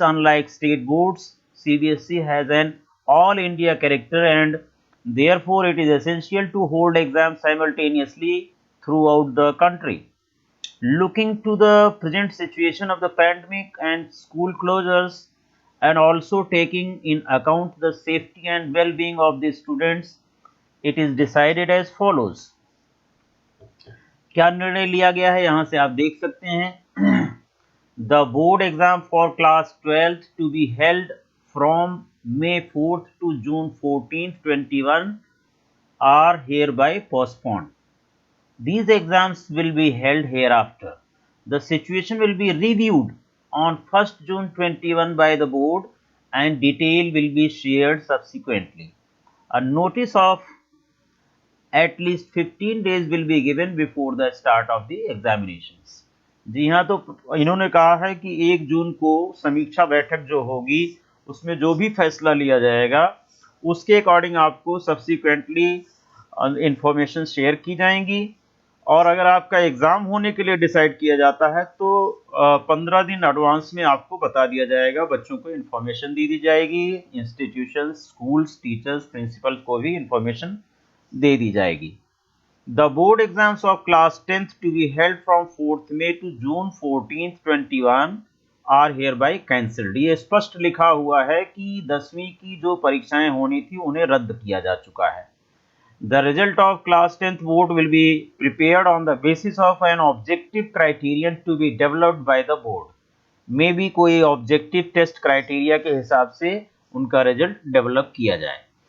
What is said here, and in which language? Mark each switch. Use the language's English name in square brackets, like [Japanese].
[English] Unlike state boards, CBSE has an all India character and therefore it is essential to hold exams simultaneously throughout the country. Looking to the present situation of the pandemic and school closures and also taking in account the safety and well-being of the students, it is decided as follows. [Hindi] क्या निर्णय लिया गया है यहाँ से आप देख सकते हैं. [English] The board exam for class 12th to be held from May 4th to June 14th 21 are hereby postponed. These exams will be held hereafter. The situation will be reviewed on 1st June 21 by the board and detail will be shared subsequently. A notice of at least 15 days will be given before the start of the examinations. [Hindi] जी हाँ, तो इन्होंने कहा है कि 1 जून को समीक्षा बैठक जो होगी उसमें जो भी फैसला लिया जाएगा उसके अकॉर्डिंग आपको सब्सिक्वेंटली इंफॉर्मेशन शेयर की जाएंगी. और अगर आपका एग्ज़ाम होने के लिए डिसाइड किया जाता है तो 15 दिन एडवांस में आपको बता दिया जाएगा, बच्चों को इन्फॉर्मेशन दी जाएगी. इंस्टीट्यूशंस, स्कूल्स, टीचर्स, प्रिंसिपल को भी इन्फॉर्मेशन दे दी जाएगी. [English] The board exams of class 10th to be held from 4th May to June 14th 21 are hereby cancelled. [Hindi] ये स्पष्ट लिखा हुआ है कि 10वीं की जो परीक्षाएं होनी थी उन्हें रद्द किया जा चुका है. [English] The result of class 10th board will be prepared on the basis of an objective criterion to be developed by the board. [Hindi] मे भी कोई ऑब्जेक्टिव टेस्ट क्राइटेरिया के हिसाब से उनका रिजल्ट डेवलप किया जाए.